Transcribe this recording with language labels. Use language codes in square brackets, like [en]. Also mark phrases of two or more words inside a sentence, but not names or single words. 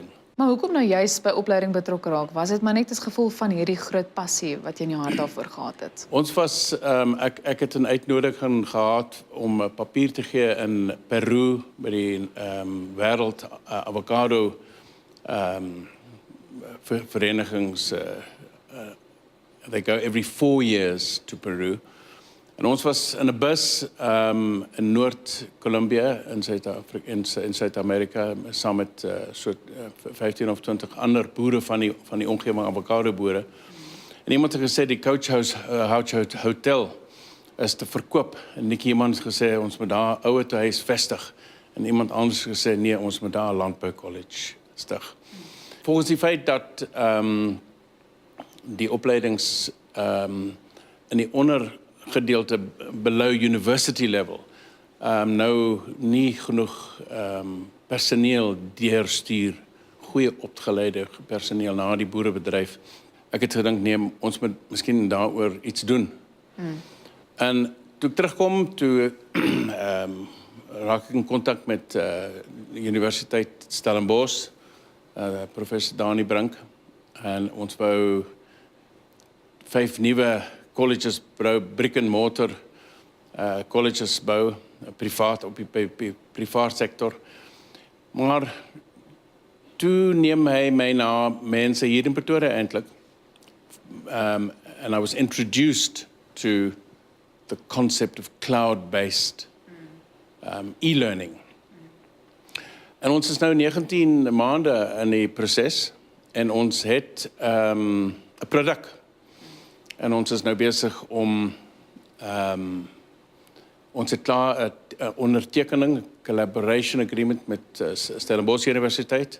[af] Maar hoekom nou juist by opleiding betrokke raak? Was dit maar net as gevolg van hierdie groot passie wat jy in jou hart daarvoor gehad het? Ons was, ek het 'n uitnodiging gehad om papier te gee in Peru by die wêreld avocado verenigings. [en] They go every 4 years to Peru. [af] En ons was in 'n bus in Noord-Columbia in Suid-Amerika saam met so 15 of 20 ander boere van die omgewing, avocado boere. En iemand het gesê die Coach House Hotel is te verkoop. En Nikki iemand het gesê ons moet daar 'n ouer huis vestig. En iemand anders het gesê nee, ons moet daar 'n landbou college stig. Volgens die feit dat die opleidings in die ondergedeelte [en] below university level [af] nou nie genoeg personeel deurstuur, goeie opgeleide personeel na die boerebedryf. Ek het gedink nee, ons moet miskien daaroor iets doen. En toe ek terugkom, toe raak ek in kontak met die Universiteit Stellenbosch, professor Dani Brink, en ons wou 5 nuwe colleges bou, [en] brick and mortar colleges [af] bou, privaat op die privaat sektor. Maar toe neem hy my na mense hier in Pretoria eintlik. [en] And I was introduced to the concept of cloud-based e-learning. [af] En ons is nou 19 maande in die proses en ons het 'n produk. En ons is nou besig om ons het klaar 'n ondertekening, [en] collaboration agreement [af] met Stellenbosch Universiteit.